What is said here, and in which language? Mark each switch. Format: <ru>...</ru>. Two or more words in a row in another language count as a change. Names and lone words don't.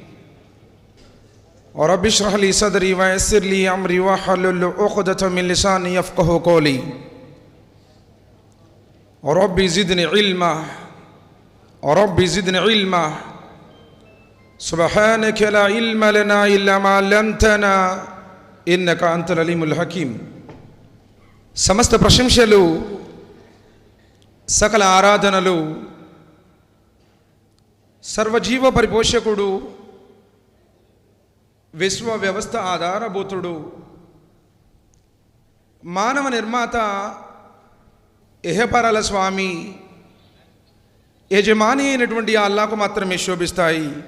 <ar>رب اشرح لي صدري ويسر لي أمري واحلل عقدة من لساني يفقهوا قولي. رب زدني علما سبحانك لا علم لنا إلا ما علمتنا إنك أنت العليم الحكيم.</ar> <te>సమస్త ప్రశంసలు, సకల ఆరాధనలు సర్వజీవ పరిపోషకుడు, విశ్వ వ్యవస్థ ఆధారభూతుడు, మానవ నిర్మాత, ఇహపరాల స్వామి, యజమాని అయినటువంటి అల్లాహకు మాత్రమే శోభిస్తాయి.</te>